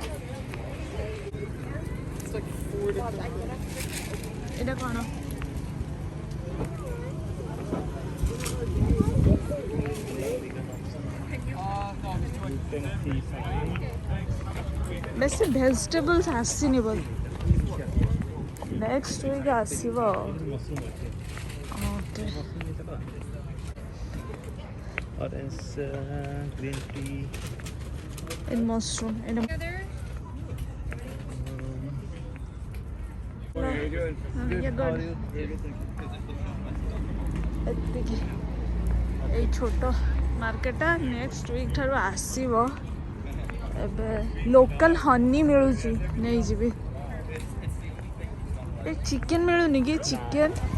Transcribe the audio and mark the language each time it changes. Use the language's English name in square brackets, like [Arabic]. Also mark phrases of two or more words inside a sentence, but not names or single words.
[Odia] ଏଇଟା କ'ଣ ବେଶୀ ଭେଜିଟେବଲ୍ସ ଆସିନି ବୋଧେ [English] next week [Odia] ଆସିବ ଓକେ [English] Orange, green tea. in mushroom in a [Odia] ଏତିକି ଏଇ ଛୋଟ ମାର୍କେଟଟା [English] next week [Odia] ଠାରୁ ଆସିବ ଏବେ [English] local honey [Odia] ମିଳୁଛି ନେଇଯିବି ଏ ଚିକେନ୍ ମିଳୁନି କି ଚିକେନ୍